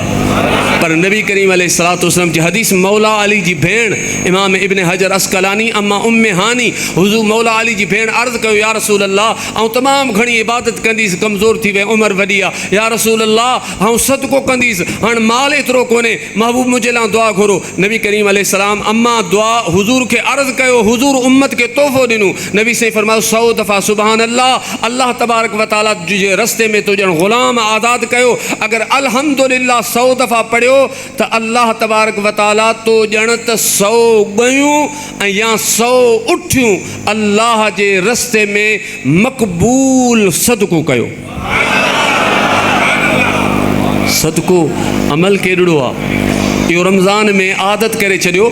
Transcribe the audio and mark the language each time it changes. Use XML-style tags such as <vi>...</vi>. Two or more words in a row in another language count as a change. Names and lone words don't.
<sd>पर नबी करीम</sd> <ar>عليه الصلاة والسلام</ar> <sd>जी हदीस, मौला अली जी भेण इमाम इब्न हजर अस्कलानी अम्मा उम्मे हानी हुज़ूर मौला अली जी भेण अर्ज़ कयो,</sd> <ar>يا رسول الله,</ar> <sd>ऐं तमामु घणी इबादत कंदीसि, कमज़ोर थी वई, उमिरि वॾी आहे,</sd> <ar>يا رسول الله</ar> <sd>ऐं सदको कंदीसि, हाणे माल एतिरो कोन्हे, महबूब मुंहिंजे लाइ दुआ घुरो। नबी करीम अलैहिस्सलाम अम्मा दुआ हुज़ूर खे अर्ज़ कयो, हुज़ूर उम्मत खे तोहफ़ो ॾिनो। नबी साईं फरमायो 100 दफ़ा</sd> <ar>سبحان الله, الله تبارك وتعالى</ar> <sd>जे रस्ते में तो ॼण ग़ुलाम आज़ाद कयो। अगरि अल्हम्दुलिल्लाह 100 दफ़ा पढ़ियो त</sd> <ar>الله تبارك وتعالى</ar> <sd>तो ॼण त 100 ॻयूं ऐं या 100 उठियूं अल्लाह जे रस्ते में मक़बूल सदको कयो। सदको अमल केॾो आहे, इहो रमज़ान में आदत करे छॾियो।</sd>